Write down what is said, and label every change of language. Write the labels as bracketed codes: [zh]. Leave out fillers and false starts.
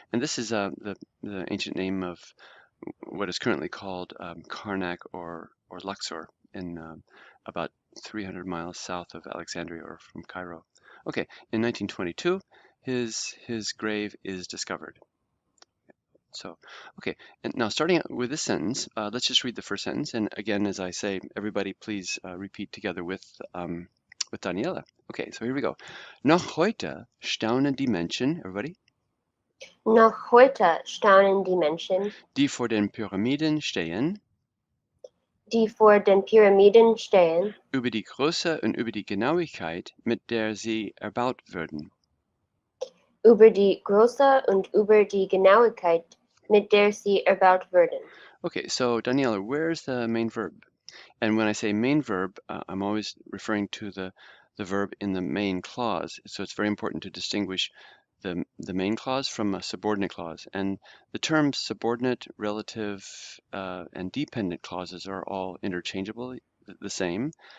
[en] And this is the ancient name of what is currently called Karnak or Luxor in about 300 miles south of Alexandria or from Cairo. Okay, in 1922, his grave is discovered. So, okay, and now starting with this sentence, let's just read the first sentence. And again, as I say, everybody please repeat together with Daniela. Okay, so here we go. [de] Noch heute staunen die Menschen, [en] everybody, [de] Noch heute staunen die Menschen, die vor den Pyramiden stehen, die vor den Pyramiden stehen, über die Größe und über die Genauigkeit, mit der sie erbaut wurden. über die Größe und über die Genauigkeit, mit der sie erbaut wurden. [en] Okay, so Daniela, where's the main verb? And when I say main verb, I'm always referring to the verb in the main clause. So it's very important to distinguish the main clause from a subordinate clause. And the terms subordinate, relative, and dependent clauses are all interchangeable, the same.